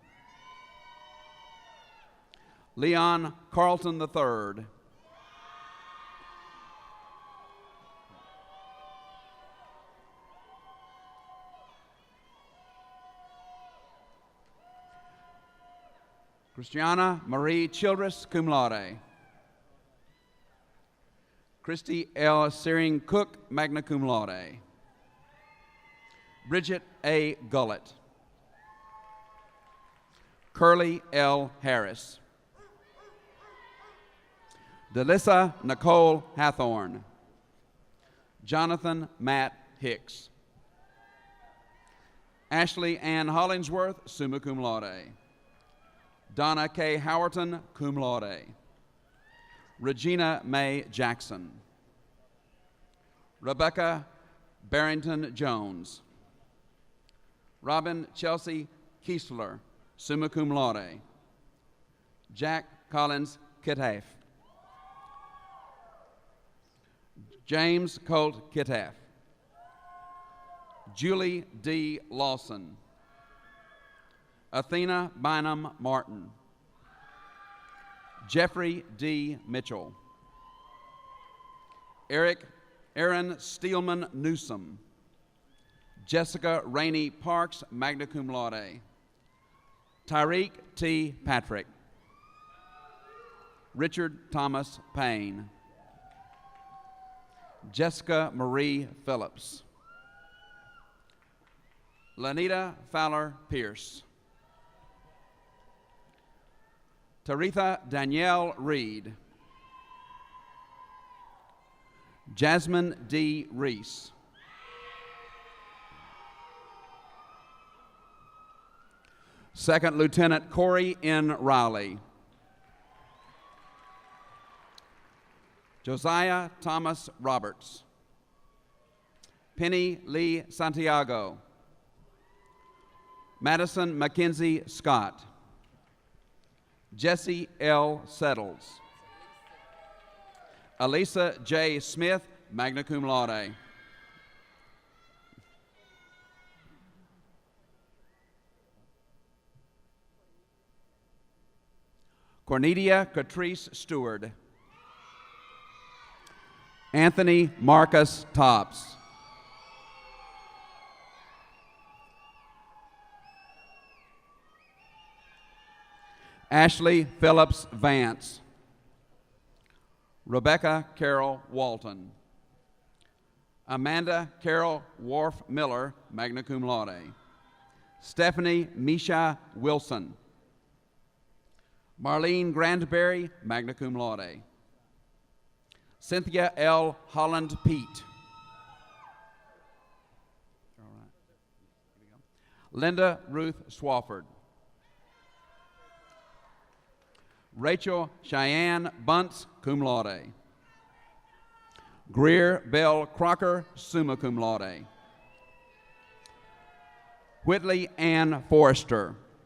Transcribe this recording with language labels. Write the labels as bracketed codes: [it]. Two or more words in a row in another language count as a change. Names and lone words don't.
[en] Leon Carlton III. Christiana Marie Childress, [la] cum laude. [en] Christy L. Searing Cook, [la] magna cum laude. [en] Bridget A. Gullett. Curly L. Harris. Delissa Nicole Hathorn. Jonathan Matt Hicks. Ashley Ann Hollingsworth, [la] summa cum laude. [en] Donna K. Howerton, [la] cum laude. [en] Regina Mae Jackson. Rebecca Barrington Jones. Robin Chelsea Kiesler, [la] summa cum laude. [en] Jack Collins Kitaf. James Colt Kitaf. Julie D. Lawson. Athena Bynum Martin. Jeffrey D. Mitchell. Aaron Steelman Newsom. Jessica Rainey Parks, [la] magna cum laude. [en] Tyreek T. Patrick. Richard Thomas Payne. Jessica Marie Phillips. Lanita Fowler Pierce. Taritha Danielle Reed. Jasmine D. Reese. Second Lieutenant Corey N. Riley. Josiah Thomas Roberts. Penny Lee Santiago. Madison Mackenzie Scott. Jesse L. Settles. Elisa J. Smith, [la] magna cum laude. [en] Cornelia Catrice Stewart. Anthony Marcus Tops. Ashley Phillips Vance. Rebecca Carol Walton. Amanda Carol Worf Miller, [la] magna cum laude. [en] Stephanie Misha Wilson. Marlene Grandberry, [la] magna cum laude. [en] Cynthia L. Holland Pete. All right. Here we go. Linda Ruth Swafford. Rachel Cheyenne Bunce, [la] cum laude. [en] Greer Bell Crocker, [la] summa cum laude. [en] Whitley Ann Forrester.